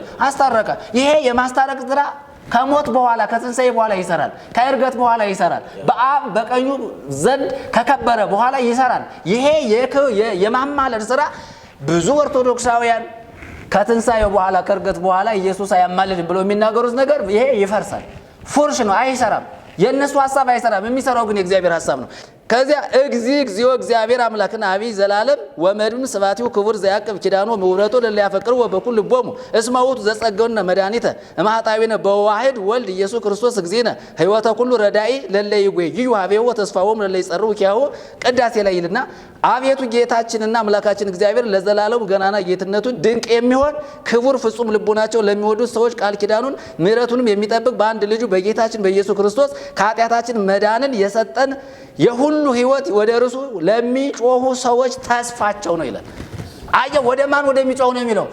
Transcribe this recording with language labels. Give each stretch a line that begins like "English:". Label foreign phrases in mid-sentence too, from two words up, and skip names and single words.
Amharic: አስታረቀ። ይሄ የማስታረቅ ስራ ከሞት በኋላ ከትንሣኤ በኋላ ይሰራል። ከእርገት በኋላ ይሰራል። በአብ በቀኙ ዘንድ ከከበረ በኋላ ይሰራል። ይሄ የማማለድ ስራ ብዙ ኦርቶዶክሳውያን ከትንሣኤው በኋላ ከእርገት በኋላ ኢየሱስ አያማልድም ብሎ የሚናገሩት ነገር ይሄ ይፈርሳል። ፉርሽ ነው፣ አይሰራም። የእነሱ ሀሳብ አይሰራም። የሚሰራው ግን የእግዚአብሔር ሀሳብ ነው። ከዚያ
Geez: እግዚኦ እግዚአብሔር አምላክና አብይ ዘላለም ወመድን ስባቲው ክቡር ዘያቅብ ኪዳኖ ምውረቶ ለለ ያፈቅሩ ወበኩል ልቦሙ እስመ ውእቱ ዘጸገውነ መድኃኒተ እማጣዊነ በዋህድ ወልድ ኢየሱስ ክርስቶስ እግዚእነ ሕይወተ ኩሉ ረዳኢ ለለ ይጎይ ሀቤው ተስፋውም ለለ ይጸርው ኪያው
Amharic: ቅዳሴ ላይ ይልና አቤቱ ጌታችንና አምላካችን እግዚአብሔር ለዘላለም ገናና ጌትነቱን ድንቅ የሚሆን ክቡር ፍጹም ልቦናቸው ለሚወዱት ሰዎች ቃል ኪዳኑን ምሕረቱንም የሚጠብቅ በአንድ ልጁ በጌታችን በኢየሱስ ክርስቶስ ከኃጢአታችን መዳንን የሰጠን የሁሉ የሁሉ ሕይወት ወደ እርሱ ለሚጮሁ ሰዎች ተስፋቸው ነው ይላል። አየህ፣ ወደ ማን ወደሚጮሁ ነው የሚለው?